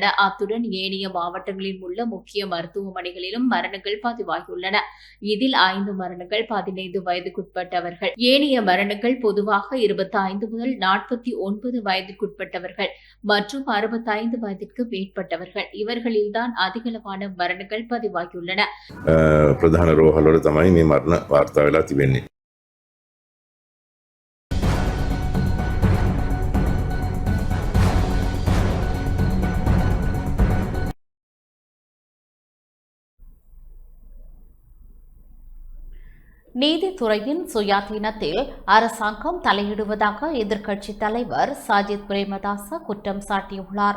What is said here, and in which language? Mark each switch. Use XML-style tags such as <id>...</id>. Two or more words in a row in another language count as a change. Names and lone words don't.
<ta>அத்துடன் ஏனைய மாவட்டங்களில் உள்ள முக்கிய மருத்துவமனைகளிலும் மரணங்கள் பதிவாகியுள்ளன. இதில் 5 மரணங்கள் 15 வயதுக்குட்பட்டவர்கள். ஏனைய மரணங்கள் பொதுவாக 25 முதல் 49 வயதுக்குட்பட்டவர்கள் மற்றும் 65 வயதிற்கு மேற்பட்டவர்கள். இவர்களில் தான் அதிகளவான மரணங்கள் பதிவாகியுள்ளன.</ta> <si>ප්‍රධාන රෝහල්වල තමයි මේ මරණ වාර්තා වෙලා තිබෙන්නේ.</si> <ta>நீதித்துறையின் சுயாதீனத்தில் அரசாங்கம் தலையிடுவதாக எதிர்க்கட்சித் தலைவர் சஜித் பிரேமதாச குற்றம் சாட்டியுள்ளார்.</ta>